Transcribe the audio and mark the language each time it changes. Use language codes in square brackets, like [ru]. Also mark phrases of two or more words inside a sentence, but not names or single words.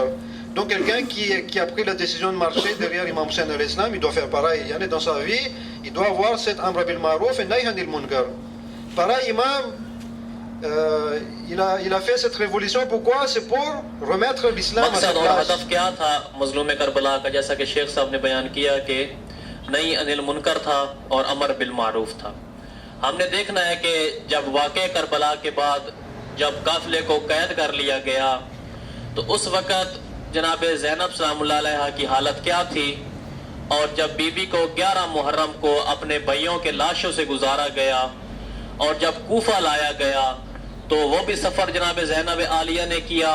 [fr] Donc quelqu'un qui a pris la décision de marcher derrière Imam Hussein [ar] عليه السلام, [fr] il doit faire pareil. Il y en a dans sa vie, il doit avoir cet [ar] أمر بالمعروف [fr] et [ar] نهي عن المنكر. [fr] Pareil, Imam, il a fait cette révolution. Pourquoi? C'est pour remettre l'islam à sa place. [hi] हदफ क्या था मजलूम करबला का? जैसा कि शेख साहब ने बयान किया कि [ar] نهي عن المنكر [hi] था और [ar] أمر بالمعروف [hi] था। हमने देखना है कि जब वाक़े करबला के बाद जब काफिले को कैद कर लिया गया, तो उस वक़्त जनाब ज़ैनब [ar] سلام الله عليها [hi] की हालत क्या थी, और जब बीबी को 11 मुहर्रम को अपने भाइयों के लाशों से गुजारा गया और जब कूफा लाया गया, तो वो भी सफ़र जनाब ज़ैनब आलिया ने किया।